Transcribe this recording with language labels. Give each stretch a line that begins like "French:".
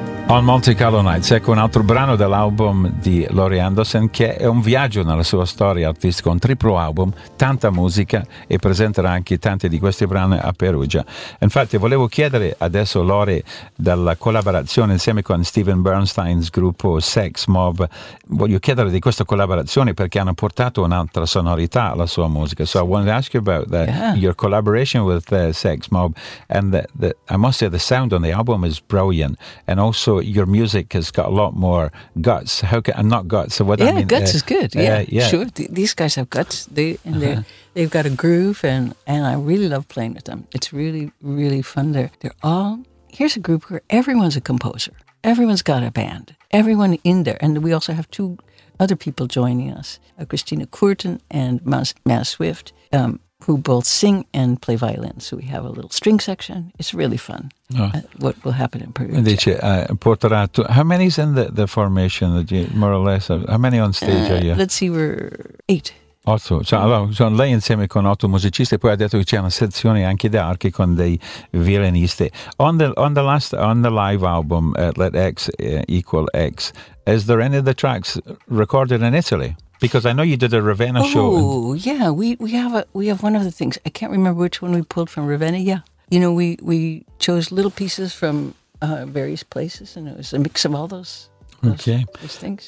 Italian: On Monte Carlo Nights, ecco un altro brano dell'album di Laurie Anderson, che è un viaggio nella sua storia artistica, un triplo album, tanta musica, e presenterà anche tanti di questi brani a Perugia. Infatti volevo chiedere adesso Laurie, dalla collaborazione insieme con Steven Bernstein's gruppo Sex Mob, voglio chiedere di questa collaborazione perché hanno portato un'altra sonorità alla sua musica.
English: So I wanted to ask you about that, your collaboration with Sex Mob, and I must say the sound on the album is brilliant, and also so your music has got a lot more guts. How can, not guts? So what yeah, I mean, guts is good. Yeah. Sure. These guys have guts. They've got a groove, and I really love playing with them. It's really, really fun. They're all, here's a group where everyone's a composer. Everyone's got a band. Everyone in there. And we also have two other people joining us, Christina Courten and Maz Swift, who both sing and play violin. So we have a little string section. It's really fun. What will happen in Perugia.
Italian: Dice, Porterato.
English: How many is in the formation, that you, more or less? How many on stage are you? Let's see, we're 8.
Italian: Otto, cioè, allora, sono lei insieme con 8 musicisti, poi ha detto che c'è una sezione anche di archi con dei violinisti.
English: On the live album, Let X Equal X, is there any of the tracks recorded in Italy? Because I know you did a Ravenna show. Oh, yeah, we have one of the things. I can't remember which one we pulled from Ravenna, yeah. You know, we chose little pieces from various places, and it was a mix of all those things.